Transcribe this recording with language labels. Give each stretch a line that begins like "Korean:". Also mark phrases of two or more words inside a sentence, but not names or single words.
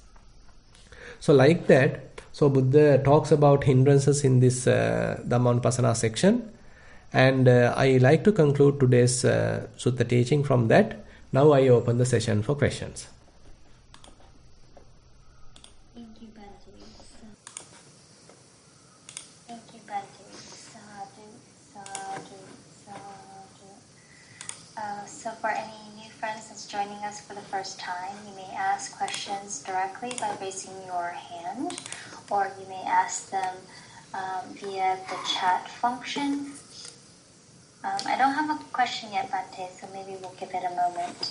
English: So like that, so Buddha talks about hindrances in this Dhammanupassana section, and I like to conclude today's Sutta teaching from that. Now I open the session for questions. Thank you, Bhante. Thank you,
Pali: Bhante. Sadhu, sadhu, sadhu.
English: So for any new friends that's joining us for the first time, you may ask questions directly by raising your hand, or you may ask them via the chat function. I don't have a question yet, Bhante, so maybe we'll give it a moment.